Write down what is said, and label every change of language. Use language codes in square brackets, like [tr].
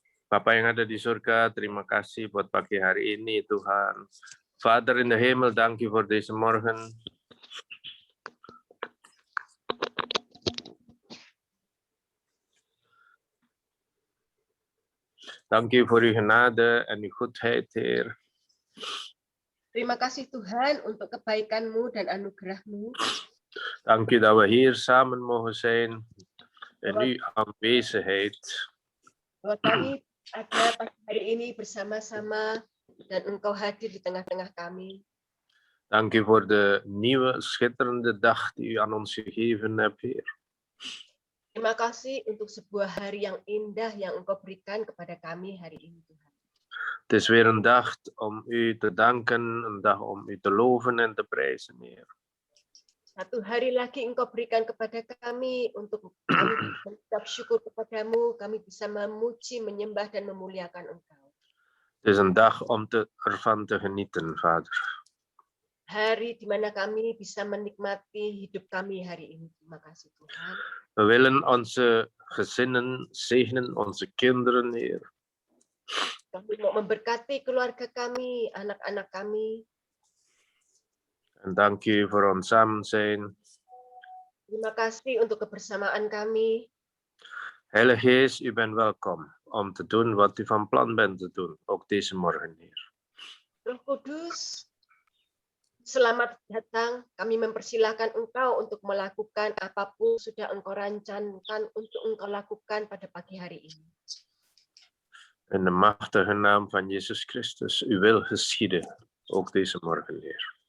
[id] Bapa yang ada di surga, terima kasih buat pagi hari ini Tuhan. [en] Father in the hemel, thank you for this morning. [nl] Dank u voor uw genade en uw goedheid, Heer. [id] Terima kasih Tuhan untuk kebaikan-Mu dan anugerah-Mu. [nl] Dank u dat we hier samen mogen zijn in uw aanwezigheid. [id] Bahwa kami ada pagi hari ini bersama-sama dan Engkau hadir di tengah-tengah kami. [nl] Dank u voor de nieuwe, schitterende dag die u aan ons gegeven hebt, Heer. [id] Terima kasih untuk sebuah hari yang indah yang Engkau berikan kepada kami hari ini, Tuhan. [nl] Het is weer een dag om u te danken, een dag om u te loven en te prijzen, Heer. [id] Satu hari lagi Engkau berikan kepada kami untuk kami mengucap syukur kepadamu, kami bisa memuji, menyembah dan memuliakan Engkau. [nl] Het is een dag om ervan te genieten, Vader. [id] Hari di mana kami bisa menikmati hidup kami hari ini. Terima kasih Tuhan. [nl] We willen onze gezinnen zegenen, onze kinderen, Heer. [id] Kami mau memberkati keluarga kami, anak-anak kami. [nl] En dank u voor ons samen zijn. [id] Terima kasih untuk kebersamaan kami. [nl] Heilige Geest, u bent welkom om te doen wat u van plan bent te doen, ook deze morgen, Heer. [id] Roh Kudus, selamat datang. Kami mempersilahkan Engkau untuk melakukan apapun sudah Engkau rancangkan untuk Engkau lakukan pada pagi hari ini. [nl] In de machtige naam van Jezus Christus, uw wil geschieden, ook deze morgen, Heer.